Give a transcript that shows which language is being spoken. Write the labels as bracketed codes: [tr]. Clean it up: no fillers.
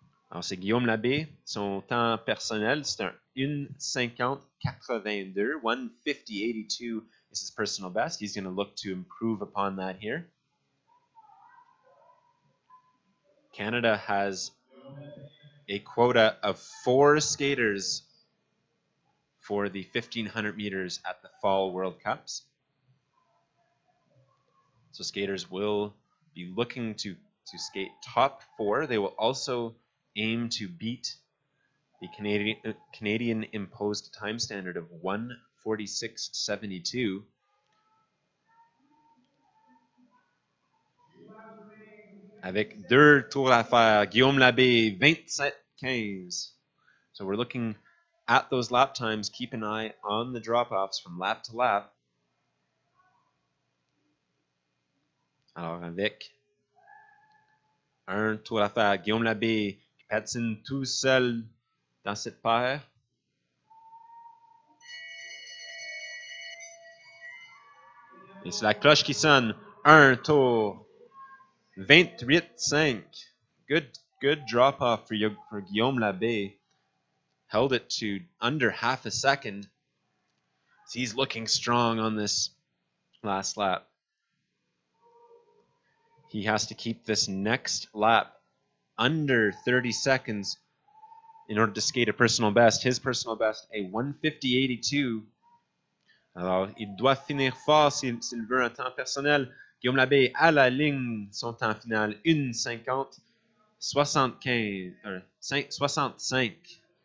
[fr] Alors c'est Guillaume Labbé. Son temps personnel, c'est un [en] 1:50.82. 1:50.82 is his personal best. He's going to look to improve upon that here. Canada has a quota of 4 skaters for the 1,500 meters at the Fall World Cups. So skaters will be looking to skate top 4. They will also aim to beat the Canadian imposed time standard of 1:46.72. [fr] Avec 2 tours à faire, Guillaume Labbé, 27.15. [en] So we're looking at those lap times. Keep an eye on the drop-offs from lap to lap. [fr] Alors avec un tour à faire, Guillaume Labbé qui patine tout seul dans cette paire. Et c'est la cloche qui sonne. Un tour. 28.5. [en] Good drop off for Guillaume Labbé. Held it to under half a second. He's looking strong on this last lap. He has to keep this next lap under 30 seconds in order to skate a personal best. His personal best, a 1:50.82. [fr] Alors, il doit finir fort s'il veut un temps personnel. Guillaume Labbé à la ligne, son temps final, 1:50.65.